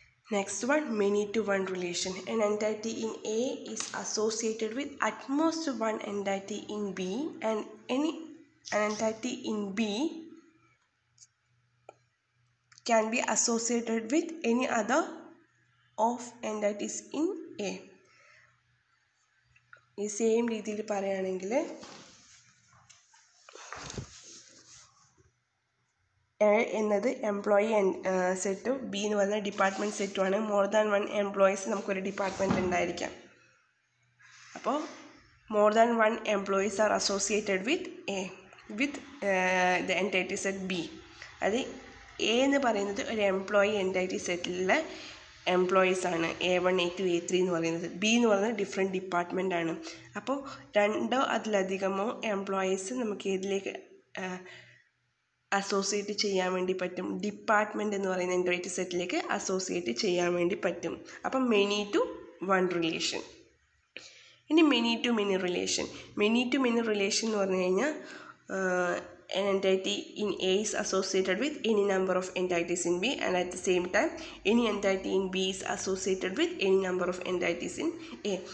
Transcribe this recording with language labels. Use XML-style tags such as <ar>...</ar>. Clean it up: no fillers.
<en>Next one, many to one relation. An entity in A is associated with at most one entity in B, and an entity in B can be associated with any other of entities in A.</en> <ml>ഈ same രീതിയിൽ പറയുകയാണെങ്കിൽ A എന്നത് employee സെറ്റും B എന്ന് പറയുന്ന department സെറ്റുമാണ്.</ml> <en>more than 1 employees</en> <ml>നമുക്കൊരു department ഉണ്ടായിരിക്കാം. അപ്പോൾ</ml> <en>More than 1 employees are associated with the entity set B.</en> <ml>അത് എ എന്ന് പറയുന്നത് ഒരു എംപ്ലോയി എൻറ്റൈറ്റി സെറ്റിലുള്ള എംപ്ലോയീസാണ്. A1 A2 A3 എന്ന് പറയുന്നത്. ബി എന്ന് പറയുന്നത് ഡിഫറെൻറ്റ് ഡിപ്പാർട്ട്മെൻറ്റാണ്. അപ്പോൾ രണ്ടോ അതിലധികമോ എംപ്ലോയീസ് നമുക്ക് ഏതിലേക്ക് അസോസിയേറ്റ് ചെയ്യാൻ വേണ്ടി പറ്റും, ഡിപ്പാർട്ട്മെൻറ്റ് എന്ന് പറയുന്ന എൻറ്റൈറ്റി സെറ്റിലേക്ക് അസോസിയേറ്റ് ചെയ്യാൻ വേണ്ടി പറ്റും. അപ്പം</ml> <en>Many to one relation.</en> <ml>ഇനി</ml> <en>Many to many relation.</en> <ml>Many to many relation എന്ന് പറഞ്ഞു കഴിഞ്ഞാൽ</ml> <en>an entity in A is associated with any number of entities in B, and at the same time any entity in B is associated with any number of entities in A.</en>